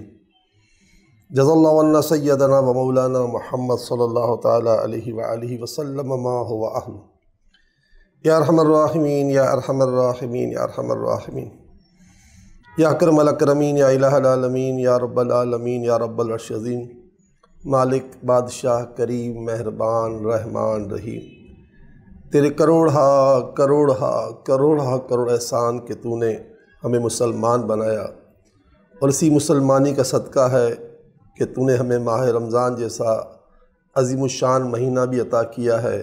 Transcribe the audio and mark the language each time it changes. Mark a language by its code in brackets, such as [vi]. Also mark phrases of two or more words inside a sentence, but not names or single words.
[ar] جزى الله عنا سيدنا ومولانا محمد صلى الله تعالى عليه وآله وسلم ما هو أهله. يا أرحم الراحمين يا أرحم الراحمين يا أرحم الراحمين يا أكرم الأكرمين يا إله العالمين يا رب العالمين يا رب العرش العظيم. [hi] मालिक बादशाह करीम मेहरबान रहमान रहीम, तेरे करोड़ एहसान के तूने हमें मुसलमान बनाया, और इसी मुसलमानी का सदका है कि तूने हमें माह रमज़ान जैसा अज़ीमुश्शान महीना भी अता किया है।